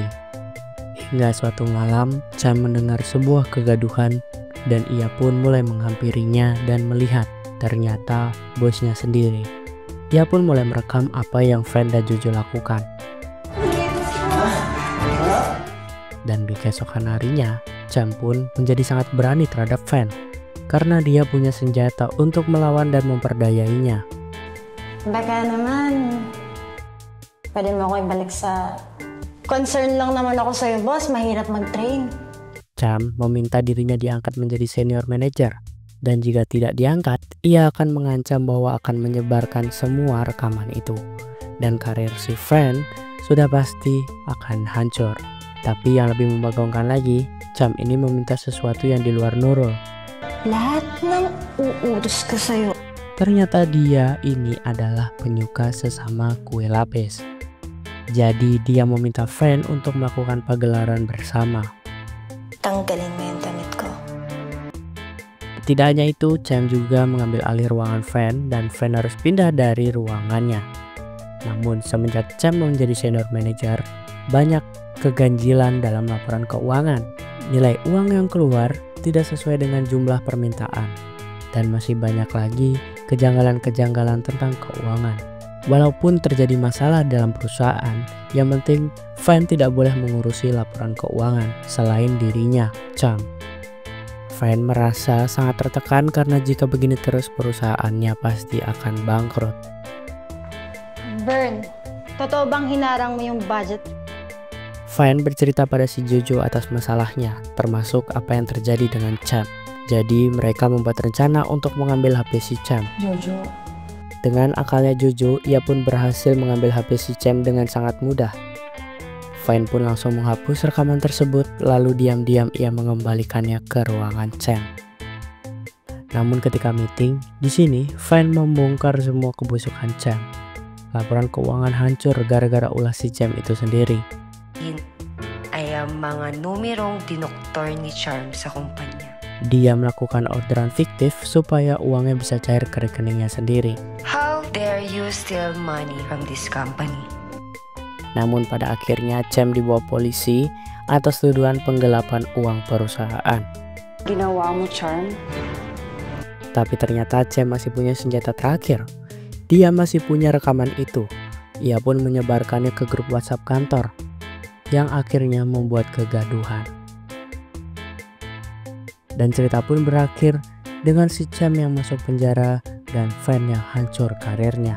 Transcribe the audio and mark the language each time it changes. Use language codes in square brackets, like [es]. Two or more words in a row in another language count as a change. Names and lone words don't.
[id] Hingga suatu malam, Charm mendengar sebuah kegaduhan dan ia pun mulai menghampirinya dan melihat ternyata bosnya sendiri. Ia pun mulai merekam apa yang Fern dan Jojo lakukan. Dan di keesokan harinya, Charm pun menjadi sangat berani terhadap Fern. karena dia punya senjata untuk melawan dan memperdayainya. [tl] Baka naman, pwede mo ako ibalik sa... Concern lang naman ako sa'yo, boss. Mahirap mag-train. [id] Cham meminta dirinya diangkat menjadi senior manager. Dan jika tidak diangkat, ia akan mengancam bahwa akan menyebarkan semua rekaman itu. Dan karir si Fran sudah pasti akan hancur. Tapi yang lebih membagongkan lagi, Cham ini meminta sesuatu yang di luar Nurul. [tl] Lahat ng uutos ko sa'yo. [id] Ternyata dia ini adalah penyuka sesama kue lapis. Jadi dia meminta Fran untuk melakukan pagelaran bersama. [tl] Tanggalin mo yung damit ko. [id] Tidak hanya itu, Cham juga mengambil alih ruangan Fran dan Fran harus pindah dari ruangannya. Namun semenjak Cham menjadi senior manager, banyak keganjilan dalam laporan keuangan. Nilai uang yang keluar tidak sesuai dengan jumlah permintaan. Dan masih banyak lagi kejanggalan-kejanggalan tentang keuangan. Walaupun terjadi masalah dalam perusahaan, yang penting Fran tidak boleh mengurusi laporan keuangan selain dirinya, Cham. Fran merasa sangat tertekan karena jika begini terus perusahaannya pasti akan bangkrut. [tl] Burn, totoo bang hinarang mo yung budget? [id] Fran bercerita pada si Jojo atas masalahnya, termasuk apa yang terjadi dengan Cham. Jadi mereka membuat rencana untuk mengambil HP si Cham. Jojo. Dengan akalnya Jojo, ia pun berhasil mengambil HP si Cham dengan sangat mudah. Fran pun langsung menghapus rekaman tersebut, lalu diam-diam ia mengembalikannya ke ruangan Cham. Namun ketika meeting, di sini Fran membongkar semua kebusukan Cham. Laporan keuangan hancur gara-gara ulah si Cham itu sendiri. [tl] Ay ang mga numerong dinoktor ni Charm sa kumpanya. [id] Dia melakukan orderan fiktif supaya uangnya bisa cair ke rekeningnya sendiri. [en] How dare you steal money from this company? [id] Namun pada akhirnya Cham dibawa polisi atas tuduhan penggelapan uang perusahaan. [tl] Ginawa mo, Charm? [id] Tapi ternyata Cham masih punya senjata terakhir. Dia masih punya rekaman itu. Ia pun menyebarkannya ke grup WhatsApp kantor, yang akhirnya membuat kegaduhan. Dan cerita pun berakhir dengan si Cham yang masuk penjara dan Fran yang hancur karirnya.